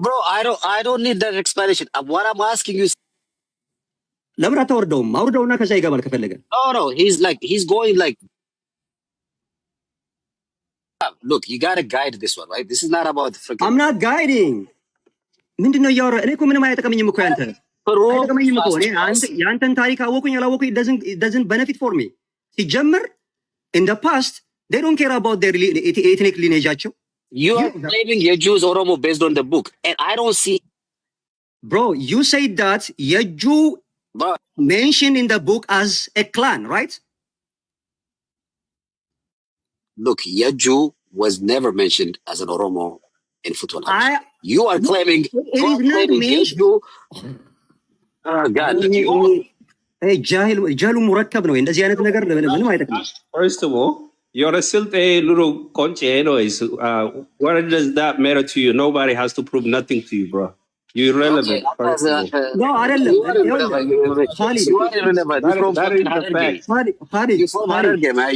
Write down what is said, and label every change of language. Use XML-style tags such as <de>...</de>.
<en>Bro, I don't need that explanation. What I'm asking you is,</en> <am>ለምን አታወርደውም? አውርደውና ከዛ ይገባል ከፈለገ።</am> <en>No, he's going like, look, you gotta guide this one, right? This is not about freaking. I'm not guiding.</en> <am>ምንድነው እያወራ? እኔ እኮ ምንም አይጠቅመኝም እኮ ያንተ አይጠቅመኝም እኮ እኔ ያንተን ታሪክ አወቁኝ አላወቁኝ</am> <en>it doesn't benefit for me. ሲጀምር in the past they don't care about their ethnic lineage. You are claiming Yejju is Oromo based on the book, and I don't see. Bro, you say that Yejju mentioned in the book as a clan, right? Look, Yejju was never mentioned as an Oromo in Futwal. You are claiming. It is not mentioned. God.</en> <am>ጃህሉ ሙረከብ ነው እንደዚህ አይነት ነገር ምንም አይጠቅምም።</am> <en>First of all, you're still a little conche anyways. What does that matter to you? Nobody has to prove nothing to you, bro. You're irrelevant. No,</en> <am>አይደለም።</am> <en>Khalid, you are irrelevant. You're from fucking Hararge. You're from Hararge, man.</en>